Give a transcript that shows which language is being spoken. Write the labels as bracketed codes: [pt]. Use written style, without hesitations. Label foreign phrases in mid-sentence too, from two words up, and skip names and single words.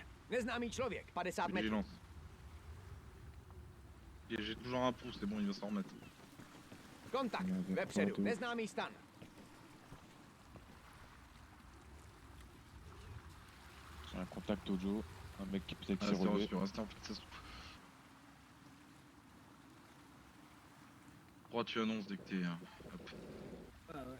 [cs] Neznámý člověk. 50 metrů. [fr] Vigilance. Et j'ai toujours un pouce, c'est bon, il va s'en remettre. [cs] Kontakt. Vepředu. Neznámý stan. [fr] J'ai un contact audio. Un mec qui peut-être s'est Restez relevé. reçu, restez en fait, ça se trouve. Crois tu annonces dès que t'es... hop. Ah ouais.